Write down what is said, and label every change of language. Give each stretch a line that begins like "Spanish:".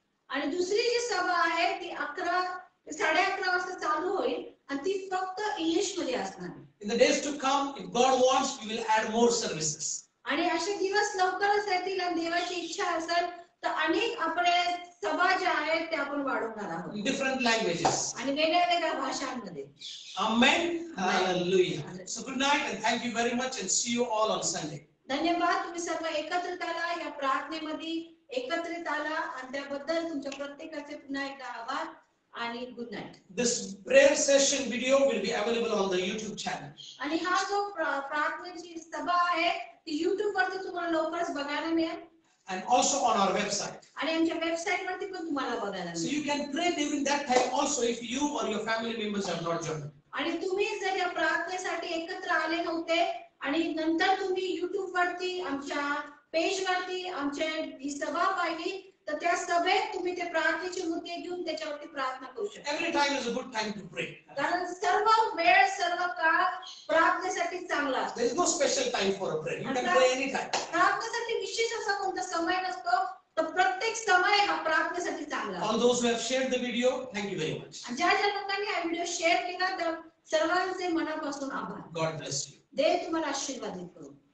Marathi: आणि दुसरी जी सभा आहे ती 11 ते 11:30 वाजता चालू होईल आणि ती फक्त इंग्लिश मध्ये असणार आहे.
English: In the days to come, if God wants, we will add more services.
Marathi: आणि असे दिवस लवकरच येतील आणि देवाची इच्छा असेल तर अनेक आपले सभा ज्या आहेत त्या आपण वाढवणार आहोत
English: In different languages.
Marathi: आणि वेगळ्या वेगळ्या भाषांमध्ये.
English: Amen. Hallelujah. So good night and thank you very much and see you all on Sunday.
Marathi: धन्यवाद तुम्ही सर्व एकत्रित आला या प्रार्थनेमध्ये एकत्रित आला आणि त्याबद्दल तुमच्या प्रत्येकाचे पुन्हा एकदा आभार आणि good night.
English: This prayer session video will be available on the YouTube channel.
Marathi: आणि हा जो प्रार्थनेची सभा आहे ती YouTube वरती तुम्हाला लवकरच बघायला मिळेल
English: And also on our website.
Marathi: आणि आमच्या वेबसाईट वरती पण तुम्हाला बघायला
English: So
Marathi: मिळेल.
English: you can pray during that time also if you or your family members have not joined.
Marathi: आणि तुम्ही जर या प्रार्थनेसाठी एकत्र आले नव्हते आणि नंतर तुम्ही YouTube वरती आमच्या पेज वरती आमच्या ही सभा पाहिली तर त्या सभेत तुम्ही ते प्रार्थनेचे मुद्दे घेऊन त्याच्यावरती प्रार्थना करू शकता.
English: Every time is a good time to pray.
Marathi: कारण सर्व वेळ सर्व काळ प्रार्थनेसाठी चांगला असतो.
English: There is no special time for a prayer. You can pray anytime.
Marathi: प्रार्थनेसाठी विशेष असा कोणता समय नसतो तर प्रत्येक समय हा प्रार्थनेसाठी चांगला असतो.
English: All those who have shared the video, thank you very much.
Marathi: आणि ज्या ज्या लोकांनी हा व्हिडिओ शेअर केला त्या सर्वांचे मनापासून आभार.
English: God bless you.
Marathi: देव तुम्हाला आशीर्वादित करू.